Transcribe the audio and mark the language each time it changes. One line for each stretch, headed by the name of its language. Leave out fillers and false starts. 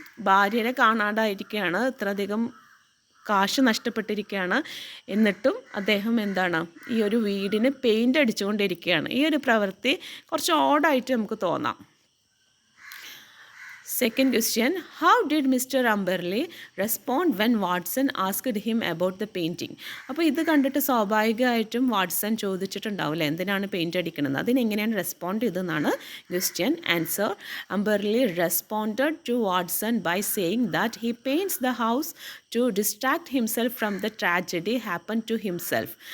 Malayalam: ഭാര്യനെ കാണാണ്ടായിരിക്കുകയാണ്, ഇത്രയധികം കാശ് നഷ്ടപ്പെട്ടിരിക്കുകയാണ്, എന്നിട്ടും അദ്ദേഹം എന്താണ് ഈ ഒരു വീടിന് പെയിൻ്റ് അടിച്ചുകൊണ്ടിരിക്കുകയാണ്. ഈ ഒരു പ്രവൃത്തി കുറച്ച് ഓഡായിട്ട് നമുക്ക് തോന്നാം.
English: Second question: how did Mr. Amberley respond when Watson asked him about the painting?
Malayalam: അപ്പോൾ ഇത് കണ്ടിട്ട് സ്വാഭാവികമായിട്ടും വാട്സൺ ചോദിച്ചിട്ടുണ്ടാവില്ല എന്തിനാണ് പെയിൻ്റ് അടിക്കുന്നത്, അതിനെങ്ങനെയാണ് റെസ്പോണ്ട് ചെയ്തതെന്നാണ് question.
English: Answer: Amberley responded to Watson by saying that he paints the house to distract himself from the tragedy happen to himself.